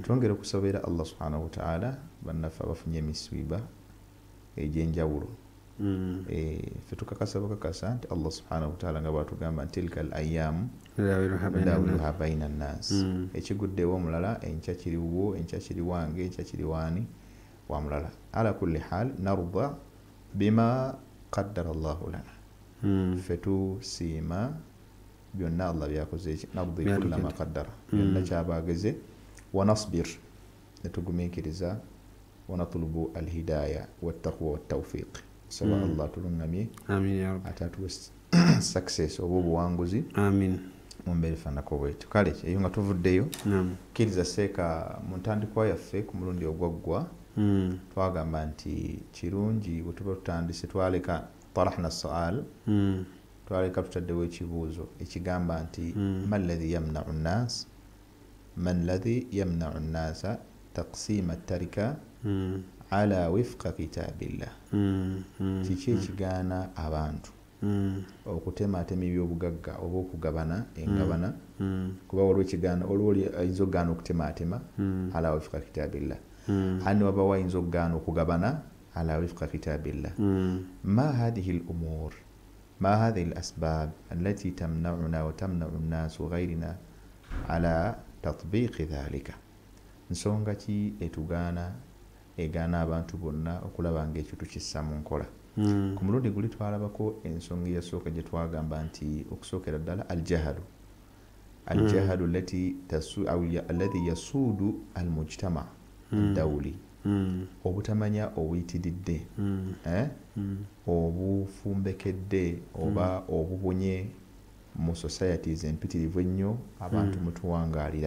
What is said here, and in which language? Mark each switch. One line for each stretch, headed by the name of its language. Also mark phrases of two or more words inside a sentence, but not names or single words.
Ganda: twongere okusabira
Arabic: الله سبحانه وتعالى
Ganda: bannaffe abafunye emisiiba egy'enjawulo. Ffe tukakasa bukakasa nti
Arabic: الله سبحانه وتعالى
Ganda: nga bwatugamba nti
Arabic: تلك الأيام نداولها بين الناس,
Ganda: ekiguddewo omulala enkya kiriwo, enkya kiri wange, enkya kiri waani wa mulala.
Arabic: على كل حال نرضى بما قدر الله لنا,
Ganda: ffe tusiima byonna Allah byakoze eki,
Arabic: نرضى كل ما قدر,
Ganda: byonna kyabageze,
Arabic: ونصبر
Ganda: ne tugumiikiriza,
Arabic: ونطلب الهداية والتقوى والتوفيق.
Ganda: Saba Allah tulungamye ate atuwe success oba obuwanguzi mu mbeera efaanako bwetyo. Kale eyo nga tuvuddeyo, kkiriza seeka mu ntandikwa yaffe ku mulundi ogwaggwa twagamba nti kirungi bwe tuba tutandise twaleka
Arabic: طرحنا سؤال,
Ganda: twaleka tutaddewo ekibuuzo ekigamba nti
Arabic: من الذي يمنع الناس من الذي يمنع الناس تقسيم التركة على وفق كتاب الله,
Ganda: kiki ekigaana abantu okutematema ebyobugagga oba okugabana engabana, kuba waliwo ekigaana, waliwo ayinza okugaana okutematema
Arabic: على وفق كتاب الله,
Ganda: hani wabawo ayinza okugaana okugabana
Arabic: على وفق كتاب الله. ما هذه الأمور ما هذه الأسباب التي تمنعنا وتمنع الناس وغيرنا على تطبيق ذلك,
Ganda: nsonga ki etugaana egaana abantu bonna okulaba ng'ekyo tukissa mu nkola. Ku mulundi guli twalabako ensonga eyasooka gye twagamba nti okusookera ddala
Arabic: الجهل الجهل الذي يسود المجتمع الدولي,
Ganda: obutamanya obuyitiridde, obufumbekedde oba obubunye mu societies empitirivu ennyo abantu mutuwangaalira.